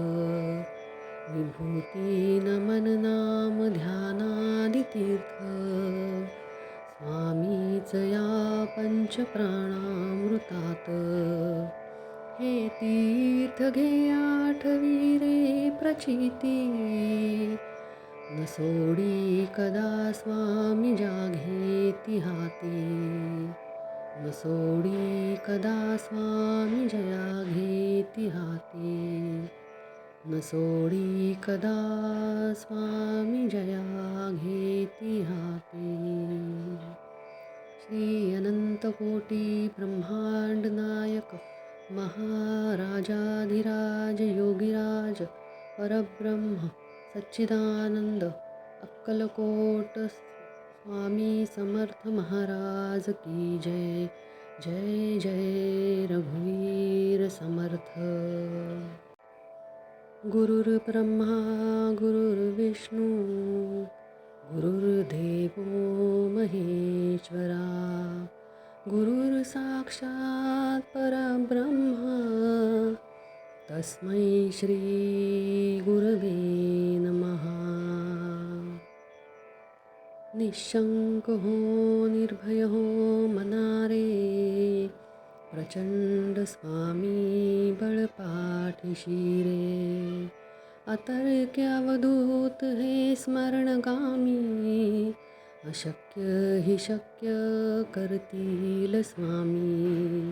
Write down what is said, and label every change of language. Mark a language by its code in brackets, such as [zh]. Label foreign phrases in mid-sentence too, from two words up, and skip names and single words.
[mr] विभूती नमन नाम ध्यानादि तीर्थ. स्वामीच या पंचप्राणामृतात. हे तीर्थ घे आठवी रे प्रचिती. न सोडी कदा स्वामी जाघेती हाती. न सोडी कदा स्वामी जया घेती हाती. न सोडी कदा स्वामी जया घेती हाती. श्री अनंत कोटी ब्रह्मांड नायक महाराजाधिराज योगीराज परब्रह्म सच्चिदानंद अक्कलकोट स्वामी समर्थ महाराज की जय. जय जय रघुवीर समर्थ. [sa] गुरुर्ब्रह्मा गुरुर्विष्णू गुरुर्देवो महेश्वरा. गुरुर्साक्षात् परब्रह्म तस्मै श्री गुरवे नमः. [mr] निःशंक हो निर्भय हो मनारे. प्रचंड स्वामी बळपाठीशी रे. अतर्क्य अवधूत हे स्मरणगामी. अशक्य हि शक्य करतील स्वामी.